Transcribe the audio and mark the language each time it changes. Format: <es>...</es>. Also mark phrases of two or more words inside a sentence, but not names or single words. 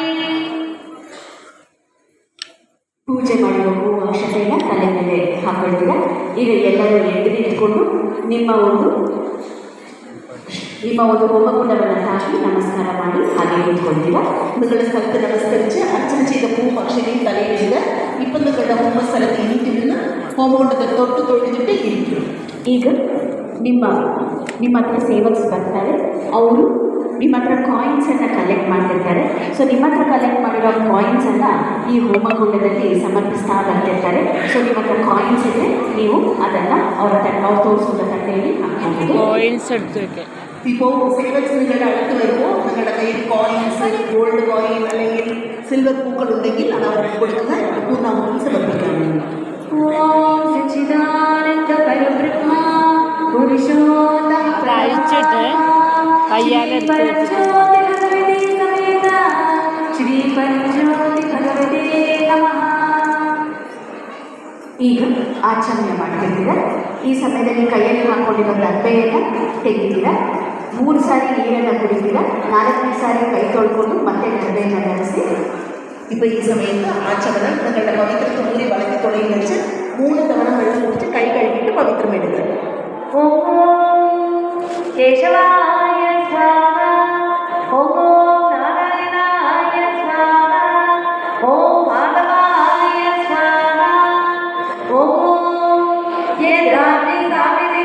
<kn>ಪೂಜೆ ಮಾಡುವ ಹೂವು ಅಕ್ಷತೆಯನ್ನು ತಲೆ ಮೇಲೆ ಹಾಕೊಳ್ತೀರಾ. ಈಗ ಎಲ್ಲರೂ ಎದ್ದು ನಿಂತ್ಕೊಂಡು ನಿಮ್ಮ ಒಂದು ಹೋಮಕುಂಡವನ್ನು ತಾಕಿ ನಮಸ್ಕಾರ ಮಾಡಿ ಹಾಗೆ ನಿಂತ್ಕೊಳ್ತೀರಾ.</kn> <ml>നിങ്ങൾ സ്ഥലത്ത് നമസ്കരിച്ച് അർച്ചന ചെയ്ത പൂവും അക്ഷതയും തലയിലിടുക. ഇപ്പം നിങ്ങളുടെ ഹോമസ്ഥലത്ത് എണീറ്റ് നിന്ന് ഹോമകുണ്ടത്തെ തൊട്ടിട്ട് ഇരിക്കും.</ml> <kn>ಈಗ ನಿಮ್ಮ ಹತ್ರ ಸೇವಕ್ಸ್ ಬರ್ತಾರೆ. ಅವರು ನಿಮ್ಮ ಹತ್ರ ಕಾಯಿನ್ಸನ್ನು ಕಲೆಕ್ಟ್ ಮಾಡ್ತಿರ್ತಾರೆ. ಸೊ ನಿಮ್ಮ ಹತ್ರ ಕಲೆಕ್ಟ್ ಮಾಡಿರೋ ಕಾಯಿನ್ಸನ್ನು ಈ ಹೋಮಕುಂಡದಲ್ಲಿ ಸಮರ್ಪಿಸ್ತಾ ಬರ್ತಿರ್ತಾರೆ. ಸೊ ನಿಮ್ಮ ಹತ್ರ ಕಾಯಿನ್ಸ್ ಇದ್ದರೆ ನೀವು ಅದನ್ನು ಅವ್ರು ತೋರಿಸುವ ತಟ್ಟೆಯಲ್ಲಿ ಹಾಕ್ಬೋದು.</kn> <ml>കോയിൻസ് എടുത്തേക്ക് ഇപ്പോൾ സേവക്സ് നിങ്ങളുടെ അടുത്ത് വരുമ്പോൾ നിങ്ങളുടെ കയ്യിൽ കോയിൻസ്,</ml> <en>gold coin</en> <ml>അല്ലെങ്കിൽ സിൽവർ പൂക്കൾ ഉണ്ടെങ്കിൽ അത് അവർക്ക് കൊടുക്കുക. പൂർണ്ണാഹുതി സമർപ്പിക്കാനാണ്.</ml> <sa>ഓം സച്ചിദാനന്ദ പരബ്രഹ്മ പുരുഷോത്തമ</sa> <ml>അയച്ചിട്ട് കയ്യാലെടുത്ത്</ml> <sa>ശ്രീ പരഞ്ജ്യോതി ഭഗവതേ നമഃ.</sa> <kn>ಈಗ ಆಚರಣೆ ಮಾಡ್ತಿರ್ತೀರ. ಈ ಸಮಯದಲ್ಲಿ ಕೈಯಲ್ಲಿ ಹಾಕ್ಕೊಂಡಿರೋ ದರ್ಬೆಯನ್ನು ತೆಗಿತೀರಾ. 3 ಸಾರಿ ನೀರನ್ನು ಕುಡಿತೀರಾ. 4ನೇ ಸಾರಿ ಕೈ ತೊಳ್ಕೊಂಡು ಮತ್ತೆ ದರ್ಬೆಯನ್ನು ಧರಿಸಿ.</kn> <ml>ഇപ്പോൾ ഈ സമയത്ത് ആചമനം നിങ്ങളുടെ പവിത്ര തുണി വളഞ്ഞ തുണയിൽ വെച്ച് 3 തവണ വെള്ളം കുടിച്ച് കൈ കഴുകിയിട്ട് പവിത്രം എടുക്കുക.</ml> <sa>ഓം കേശവായ സ്വാഹ ഓം നാരായണായ സ്വാഹ ഓം മാധവായ സ്വാഹ ഓം യേ ദ്രാവി സാമിതി</sa>